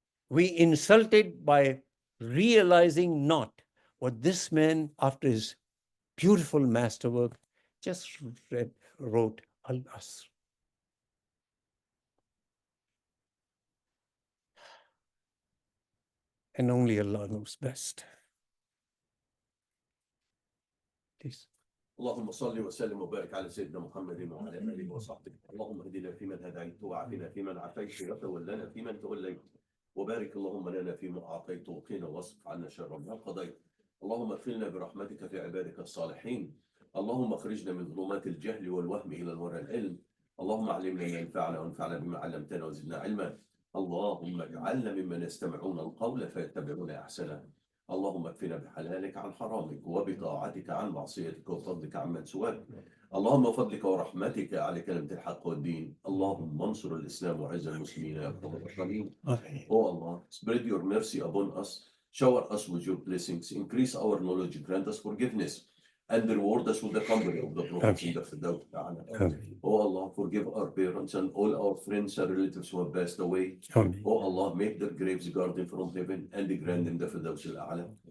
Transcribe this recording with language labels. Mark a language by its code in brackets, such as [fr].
[en] We insult it by realizing not what this man, after his beautiful masterwork, just wrote Al Asr. And only Allah knows best. Please. [ar] اللهم صل وسلم وبارك على سيدنا محمد وعلى اله وصحبه. اللهم اهدنا فيمن هديت وعافنا فيمن عافيت وتولنا فيمن توليت وبارك اللهم لنا فيما اعطيت وقنا واصرف عنا شر ما قضيت. اللهم ادخلنا برحمتك في عبادك الصالحين. اللهم اخرجنا من ظلمات الجهل والوهم الى نور العلم. اللهم علمنا ما ينفعنا وانفعنا بما علمتنا وزدنا علما. اللهم اجعلنا ممن يستمعون القول فيتبعون احسنه. اللهم اكفنا بحلالك عن حرامك وبطاعتك عن معصيتك وفضلك عمن سواك. اللهم فضلك ورحمتك على كلمة الحق والدين. اللهم انصر الإسلام وعز المسلمين يا رب العالمين. [en] Oh Allah, spread your mercy upon us, shower us with your blessings, increase our knowledge, grant us forgiveness, and reward us with the company of the prophets in the Firdaus Ta'ala. Oh Allah, forgive our parents and all our friends and relatives who have passed away. Oh Allah, make their graves garden from heaven and grant them the Firdaus Ta'ala.